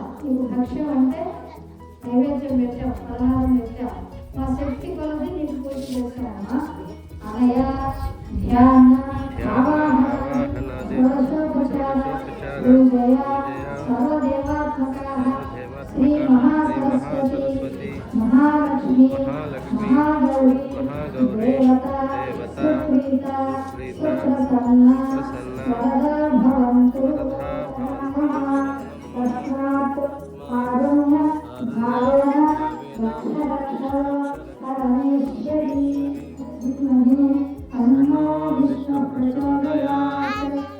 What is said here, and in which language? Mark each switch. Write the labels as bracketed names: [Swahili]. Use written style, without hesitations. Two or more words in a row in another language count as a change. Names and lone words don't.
[Telugu] ఇప్పుడు భక్ష్యం అంటే నైవేద్యం పెట్టాం, పలహారం పెట్టాం, మా శక్తి కొలది నీకు పూజ చేసామమ్మా। [Sanskrit] అనయ ధ్యాన ఆవాహన షోడశోపచార పూజయ సర్వదేవాత్మక శ్రీ మహాసరస్వతి महालक्ष्मी महागौरी देवता सुप्रीता सुप्रसन्ना वरदा भवन्तु। तस्मात् कारुण्य भावेन रक्ष परमेश्वरी विद्महे तन्नो विष्णु प्रचोदयात्।